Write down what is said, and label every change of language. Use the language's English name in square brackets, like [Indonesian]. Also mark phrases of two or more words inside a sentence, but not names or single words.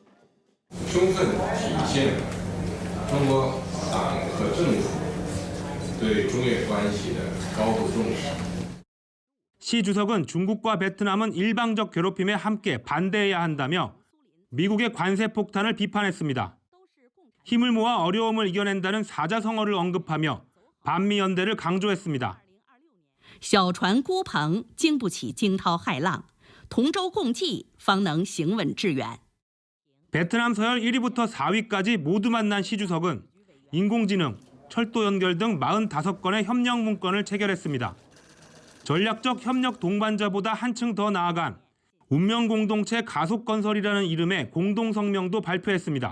[Korean] 시 주석은 중국과 베트남은 일방적 괴롭힘에 함께 반대해야 한다며 미국의 관세 폭탄을 비판했습니다. 힘을 모아 어려움을 이겨낸다는 사자성어를 언급하며 반미 연대를 강조했습니다. [Chinese] 小船孤蓬，经不起惊涛骇浪，同舟共济，方能行稳致远。 [Korean] 베트남 서열 1위부터 4위까지 모두 만난 시 주석은 인공지능, 철도 연결 등 45건의 협력 문건을 체결했습니다. 전략적 협력 동반자보다 한층 더 나아간 운명 공동체 가속 건설이라는 이름의 공동 성명도 발표했습니다.